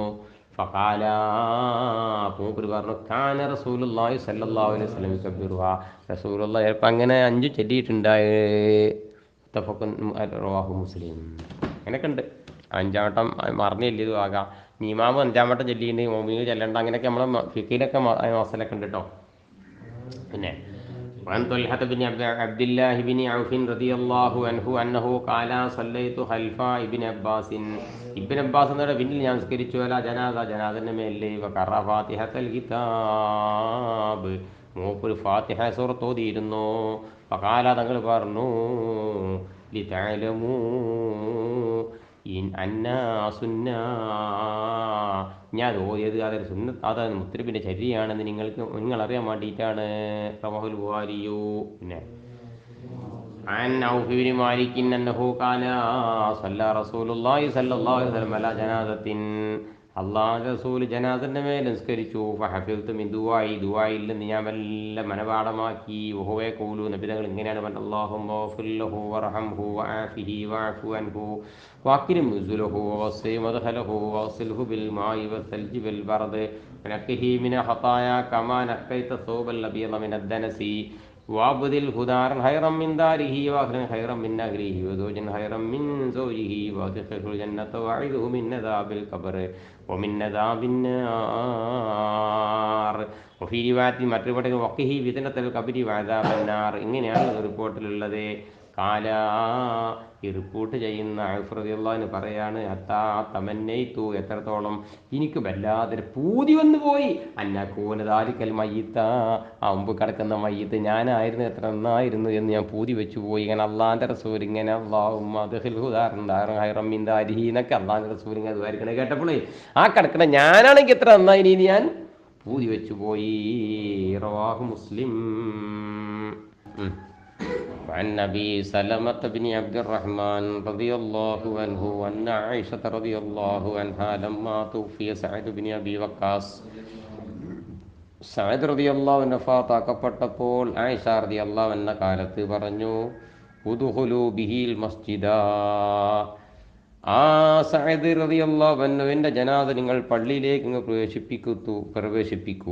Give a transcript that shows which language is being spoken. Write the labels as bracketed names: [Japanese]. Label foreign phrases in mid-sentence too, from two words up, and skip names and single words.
[Malayalam] ഫഖാല മൂപ്പര് പറഞ്ഞു [Arabic] كان رسول الله صلى الله عليه وسلم يكبرها [Malayalam] റസൂലുള്ളാഹി ചിലപ്പോൾ അങ്ങനെ 5 ചൊല്ലിയിട്ടുണ്ടായി. [Arabic] رواه مسلم. [Malayalam] അങ്ങനെയൊക്കെ ഉണ്ട്. 5 വട്ടം മറന്നില്ല ഇത് ആകാം. ഇമാമ് 5 വട്ടം ചൊല്ലിയിട്ടുണ്ട്, മോമിന് ചെല്ലണ്ട, അങ്ങനെയൊക്കെ നമ്മളെ ഫിഖിലൊക്കെ മസലൊക്കെ ഉണ്ട് കേട്ടോ. പിന്നെ [Arabic] وعن طلحة بن عبد الله بن عوف رضي الله عنه أنه قال صليت خلف ابن عباس [Malayalam] ابن عباس എന്നവരുടെ പിന്നിൽ ഞാൻ നിസ്കരിച്ചു. അല്ല ജനാസന്റെ മേലെ [Arabic] وقرأ فاتحة الكتاب [Malayalam] മൂപ്പര് ഫാത്തിഹ സൂറത്ത് ഓതിയിരുന്നു. ഫഖാല തങ്ങൾ പറഞ്ഞു [Arabic] لتعلموا إن أنها سنة [Malayalam] ഞാൻ ഓതിയത് അതൊരു സുന്നത്ത്, അതാണ് മുത്തനബിൻ്റെ ചര്യയാണെന്ന് നിങ്ങളറിയാൻ വേണ്ടിയിട്ടാണ്. [Arabic] رواه البخاري. [Malayalam] പിന്നെ [Arabic] عن عوف بن مالك أنه قال صلى رسول الله صلى الله عليه وسلم على جنازة [Malayalam] അള്ളാഹുവിൻ്റെ റസൂൽ ജനാസൻ്റെ മേൽ നിസ്കരിച്ചു. [Arabic] فحفظت من دعائه, [Malayalam] ദുആയിൽ നിന്ന് ഞാൻ വല്ല മനപാഠമാക്കി. [Arabic] وهو يقول, [Malayalam] നബി തങ്ങൾ ഇങ്ങനെയാണ് പറഞ്ഞത്: [Arabic] اللهم اغفر له وارحمه وعافه واعف عنه وأكرم نزله ووسع مدخله واغسله بالماء والثلج والبرد ونقه من الخطايا كما نقيت الثوب الأبيض من الدنس وأبدله دارا خيرا من داره وأهلا خيرا من أهله وزوجا خيرا من زوجه وأدخله الجنة وأعذه من عذاب القبر ومن عذاب النار وفي رواية [Malayalam] മറ്റൊരു പഠനം [Arabic] وقه فتنة القبر وعذاب النار. [Malayalam] ഇങ്ങനെയാണ് റിപ്പോർട്ടിലുള്ളത്. കാല ഈ റിപ്പോർട്ട് ചെയ്യുന്ന ഔഫ് [Arabic] رضي الله عنه [Malayalam] പറയാണ്: [Arabic] حتى تمنيت, [Malayalam] എത്രത്തോളം എനിക്ക് വല്ലാതെ പൂതി വന്നു പോയി, [Arabic] أن أكون ذلك الميت, [Malayalam] ആ മുമ്പ് കിടക്കുന്ന മയ്യിത്ത് ഞാനായിരുന്നു, എത്ര നന്നായിരുന്നു എന്ന് ഞാൻ പൂതി വെച്ചു പോയി. ഇങ്ങനെ അള്ളാഹിൻ്റെ റസൂൽ ഇങ്ങനെ [Arabic] اللهم أدخله دارا خيرا من داره [Malayalam] എന്നൊക്കെ അള്ളാഹിൻ്റെ റസൂൽ ഇങ്ങനെ ദുആരിക്കണ കേട്ടപ്പോഴേ ആ കിടക്കണ ഞാനാണെങ്കിൽ എത്ര നന്നായി ഇനി ഞാൻ പൂതി വെച്ചു പോയി. [Arabic] رواه مسلم. وعن أبي سلمة بن عبد الرحمن رضي الله عنه أن عائشة رضي الله عنها لما توفي سعد بن أبي وقاص, [Malayalam] സഅദ് [Arabic] رضي الله عنه [Malayalam] വഫാത്താക്കപ്പെട്ടപ്പോൾ ആയിഷ [Arabic] رضي الله عنها [Malayalam] കാലത്ത് പറഞ്ഞു: [Arabic] ادخلوا به المسجد, [Malayalam] ആ സഅദ് [Arabic] رضي الله عنه [Malayalam] ജനാസ നിങ്ങൾ പള്ളിയിലേക്ക് പ്രവേശിപ്പിക്കൂ.